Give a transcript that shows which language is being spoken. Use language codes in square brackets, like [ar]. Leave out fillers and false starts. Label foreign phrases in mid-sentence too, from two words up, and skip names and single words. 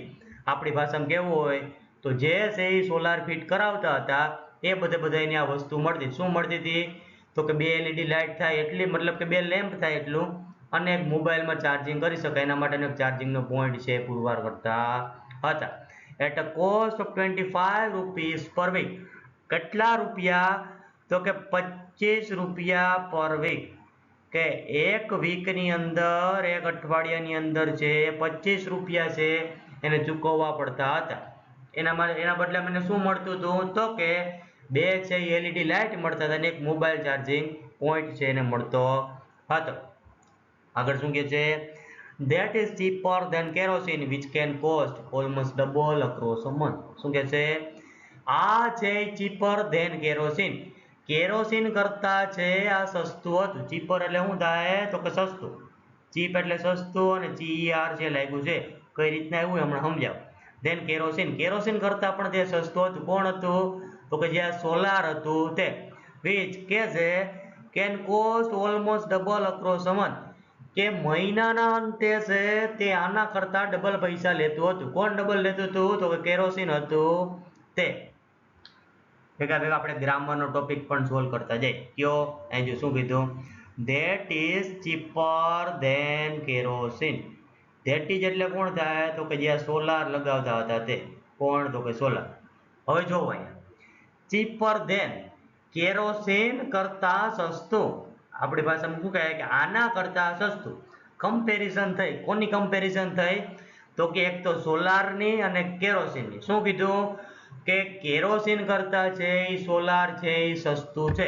[gu] આપણી ભાષામાં કેવું હોય તો જે છે એ સોલાર ફિટ કરાવતા હતા એ બધાને આ વસ્તુ મળતી. શું મળતી હતી? તો કે 2 [en] LED light [gu] થાય એટલી, મતલબ કે 2 લેમ્પ થાય એટલું અને એક મોબાઈલમાં ચાર્જિંગ કરી શકાય એના માટેનો ચાર્જિંગનો પોઈન્ટ છે પુરવાર કરતા હતા. [en] at a cost of 25 rupees per week. [gu] કેટલા રૂપિયા? તો કે 25 રૂપિયા [en] per week. [gu] કે એક વીકની અંદર, એક અઠવાડિયાની અંદર છે 25 રૂપિયા છે એને ચૂકવવા પડતા હતા. એના બદલે મને શું મળતું હતું? તો કે 2 છે [en] LED light [gu] મળતા હતા અને એક મોબાઈલ ચાર્જિંગ પોઈન્ટ છે એને મળતો હતો. આગળ શું કહે છે? [en] that is cheaper than kerosene which can cost almost double across a month. [gu] શું કહે છે? આ છે [en] cheaper than kerosene. [gu] કેરોસીન કરતા છે આ સસ્તું હતું. cheaper એટલે શું થાય? તો કે સસ્તું. cheap એટલે સસ્તું અને CER છે લાગ્યું છે. કઈ રીતના આવ્યું હમણાં સમજાવ. then કેરોસીન કરતા પણ તે સસ્તું હતું. કોણ હતું? તો કે જે સોલાર હતું તે which કે છે [en] can cost almost double across a month [gu] કે મહિનાના અંતે છે તે આના કરતા ડબલ પૈસા લેતું હતું. કોણ ડબલ લેતું હતું? તો કે કેરોસીન હતું તે. ભેગા આપણે ગ્રામરનો ટોપિક પણ સોલ્વ કરતા જાય. કયો? અહીં જો શું કીધું? [en] that is cheaper than kerosene. that is [gu] એટલે કોણ થાય? તો કે જે સોલાર લગાવતા હતા તે. કોણ? તો કે સોલાર. હવે જોવો અહીંયા [en] cheaper than [gu] કેરોસીન કરતા સસ્તું. આપણી ભાષામાં શું કહે કે આના કરતા સસ્તું. કમ્પેરિઝન થઈ. કોની કમ્પેરિઝન થઈ? તો કે એક તો સોલારની અને કેરોસીનની. શું કીધું? કે કેરોસીન કરતા છે એ સોલાર છે એ સસ્તું છે.